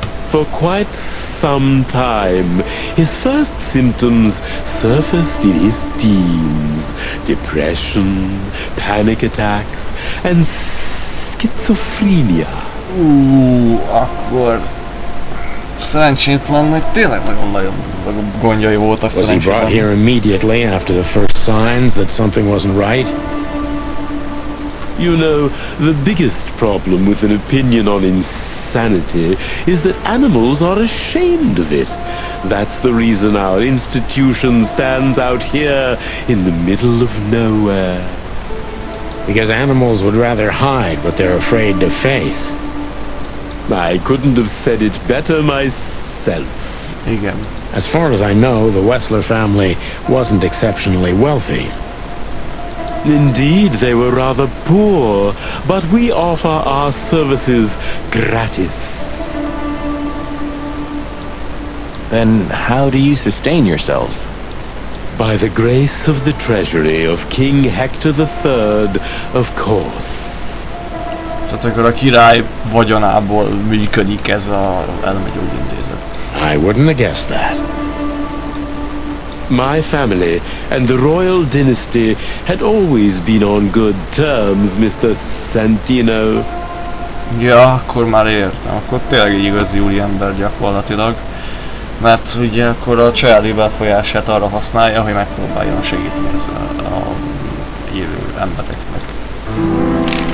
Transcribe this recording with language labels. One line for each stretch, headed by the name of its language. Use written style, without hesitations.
English: For quite some time, his first symptoms surfaced in his teens. Depression, panic attacks, and schizophrenia.
Hungarian: Akkor... Szerencsétlennek tényleg nagyon-nagyon gondjai voltak
English: Was he brought
Hungarian: szerencsétlen.
English: here immediately after the first signs that something wasn't right? You know, the biggest problem with an opinion on insanity is that animals are ashamed of it. That's the reason our institution stands out here in the middle of nowhere. Because animals would rather hide what they're afraid to face. I couldn't have said it better myself.
Hungarian: Igen.
English: As far as I know, the Wessler family wasn't exceptionally wealthy. Indeed, they were rather poor, but we offer our services gratis. Then how do you sustain yourselves? By the grace of the treasury of King Hector III, of course.
Hungarian: Tehát akkor a király vagyonából működik ez a elmegyógyintézet.
English: I wouldn't have guessed that. My family and the royal dynasty had always been on good terms, Mr. Santino.
Hungarian: Ja, akkor már értem. Akkor tényleg egy igazi úriember gyakorlatilag. Mert ugye akkor a családi befolyását arra használja, hogy megpróbáljon segíteni ezzel a élő embereknek.